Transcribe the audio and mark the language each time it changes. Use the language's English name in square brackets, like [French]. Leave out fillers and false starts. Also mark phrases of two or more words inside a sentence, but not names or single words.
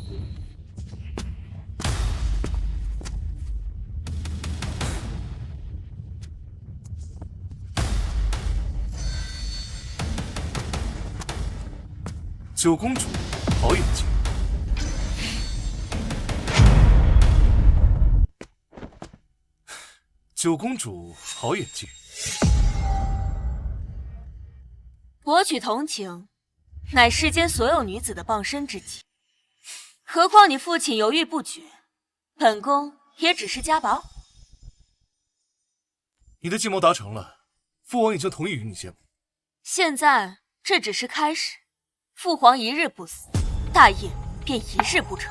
[Chinese] 九公主好眼睛。九公主好眼睛。博取同情，乃世間所有女子的傍身之計。何況你父親猶豫不決，本宮也只是加把火。你的計謀達成了，父王已經同意與你結盟。現在這只是開始，父皇一日不死，大業便一日不成。